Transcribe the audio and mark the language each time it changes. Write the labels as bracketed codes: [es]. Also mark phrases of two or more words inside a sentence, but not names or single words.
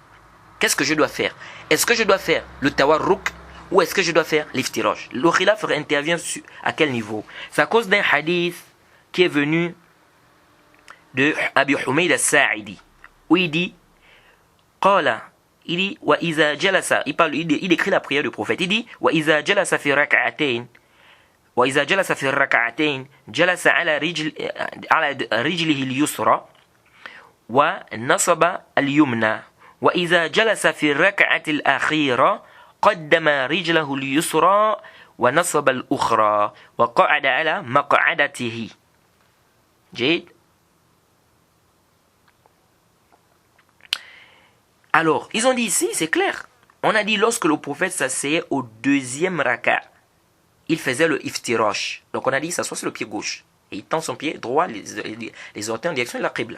[fr] Qu'est-ce que je dois faire? Est-ce que je dois faire le tawarruk ou est-ce que je dois faire l'iftirash? Le khilaf intervient à quel niveau? C'est à cause d'un hadith qui est venu de Abi Humayd al-Sa'idi, où il dit, Qala, il dit [ar] وإذا جلس, [fr] il décrit la prière du prophète. Il dit [ar] وإذا جلس في ركعتين وإذا جلس في ركعتين جلس على رجله اليسرى ونصب اليمنى وإذا جلس في الركعة الآخرة قدم رجله اليسرى ونصب الأخرى وقعد على مقعدته. [fr] Jayid. Alors, ils ont dit ici, c'est clair. On a dit lorsque le prophète s'asseyait au deuxième raka, il faisait le iftirosh. Donc on a dit, il s'assoit sur le pied gauche. Et il tend son pied droit, les orteils en direction de la qibla.